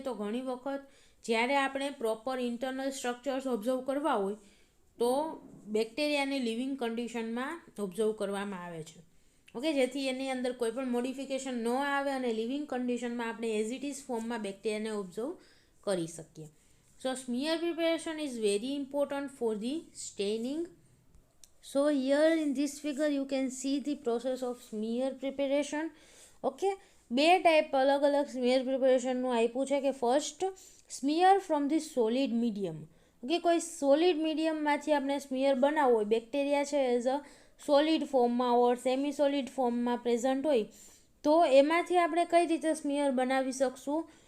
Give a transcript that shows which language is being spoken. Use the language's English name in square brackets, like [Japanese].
[Gujarati] તો ઘણી વખત જ્યારે આપણે પ્રોપર ઇન્ટરનલ સ્ટ્રક્ચર્સ ઓબ્ઝર્વ કરવા હોય તો બેક્ટેરિયાને લિવિંગ કન્ડિશનમાં ઓબ્ઝર્વ કરવામાં આવે છે. ઓકે, જેથી એની અંદર કોઈ પણ મોડિફિકેશન ન આવે અને લિવિંગ કન્ડિશનમાં આપણે [English] as it is [Gujarati] ફોર્મમાં બેક્ટેરિયાને ઓબ્ઝર્વ કરી શકીએ. [English] So smear preparation is very important for the staining. So here in this figure you can see the process of smear preparation. [Gujarati] Okay, 2 type અલગ અલગ સ્મિયર પ્રિપેરેશનનું આપ્યું છે કે first, [English] Smear from the solid medium. [Gujarati] Okay, કોઈ solid મીડિયમમાંથી આપણે smear બનાવવું હોય, bacteria છે એઝ અ સોલિડ ફોર્મમાં ઓર સેમી સોલિડ ફોર્મમાં પ્રેઝન્ટ હોય તો એમાંથી આપણે કઈ રીતે સ્મિયર બનાવી શકશું?